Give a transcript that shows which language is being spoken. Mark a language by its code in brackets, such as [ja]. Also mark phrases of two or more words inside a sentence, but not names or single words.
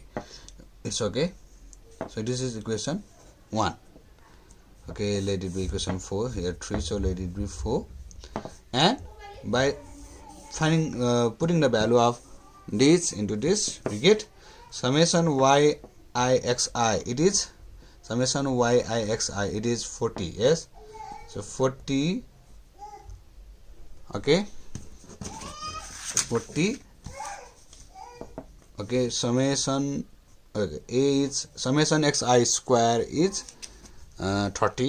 [en] It's okay. So this is equation 1. Okay, let it be equation 4. Here 3, so let it be 4. And by finding putting the value of this into this, we get summation yi xi. It is summation yi xi. It is 40. Yes, so 40. Okay. 40. Okay, summation. Okay, A is summation xi square is 30.